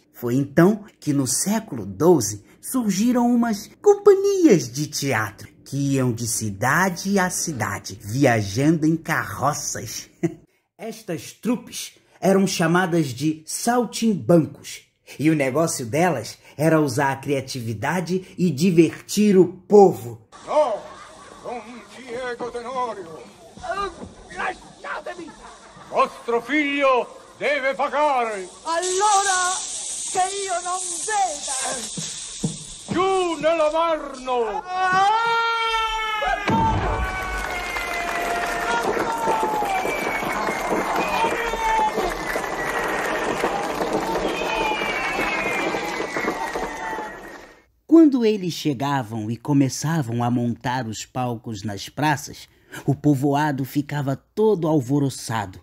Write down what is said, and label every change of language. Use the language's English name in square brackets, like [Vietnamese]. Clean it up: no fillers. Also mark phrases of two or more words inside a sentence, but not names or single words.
[Portuguese] Foi então que no século XII surgiram umas companhias de teatro que iam de cidade a cidade, viajando em carroças. Estas trupes eram chamadas de saltimbancos, e o negócio delas era usar a criatividade e divertir o povo. [Italian] No, Don Diego Tenorio! Lasciatemi! Vostro figlio deve pagare! Allora che io non veda! Giù nella Marno! [Portuguese] Quando eles chegavam e começavam a montar os palcos nas praças, o povoado ficava todo alvoroçado.